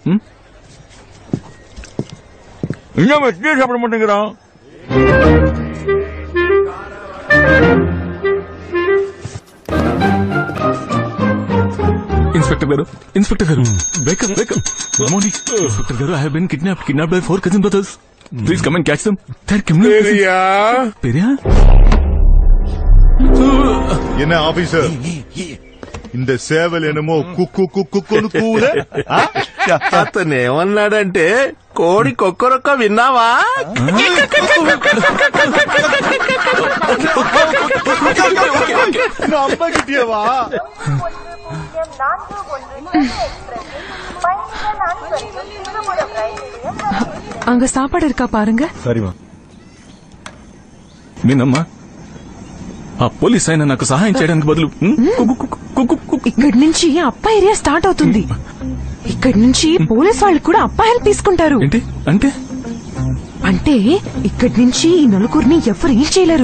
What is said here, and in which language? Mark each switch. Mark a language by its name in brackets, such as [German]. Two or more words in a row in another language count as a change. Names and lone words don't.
[Telugu] ఇంకా వచ్చి చెప్పమంటా. ఇన్స్పెక్టర్ గారు [English] wake up wake up. good morning [Telugu] ఇన్స్పెక్టర్ గారు. [English] I have been kidnapped by 4 cousin brothers. please come and catch them. [Tamil] என்ன ஆபீசர், இந்த சேவல் என்னமோ [Telugu] కుక్కు కుక్కును కూలే. అతను ఏమన్నాడంటే కోడి కొక్కరొక్క విన్నావా? [Tamil] நம்பகிட்டியவா? அங்க சாப்பாடு இருக்கா பாருங்க. சரிமா. [Telugu] మీనమ్మా, ఆ పోలీస్ ఆయన నాకు సహాయం చేయడానికి బదులు ఇక్కడి నుంచి అప్ప ఏరియా స్టార్ట్ అవుతుంది. ఇక్కడి నుంచి పోలీస్ వాళ్ళు కూడా అప్ప హెల్ప్ తీసుకుంటారు. ఏంటి అంటే? అంటే ఇక్కడి నుంచి ఈ నలుగురిని ఎవరు ఏం చేయలేరు.